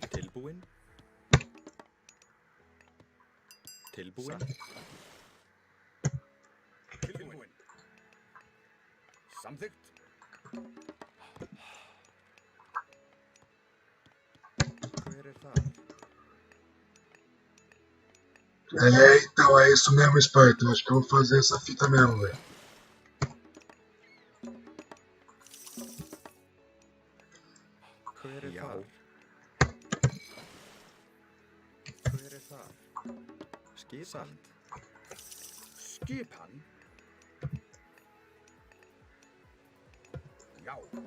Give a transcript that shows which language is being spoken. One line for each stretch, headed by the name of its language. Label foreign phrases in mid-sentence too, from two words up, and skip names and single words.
Icelandic: Tilbúin. Tilbúin. Tilbúin. Samþykkt. Hver er það?
Portuguese: Então é isso mesmo, Sparta. Acho que eu vou fazer essa fita mesmo, velho.
Icelandic: Hver er það? Hver er það? Skipan. Skipan. Já.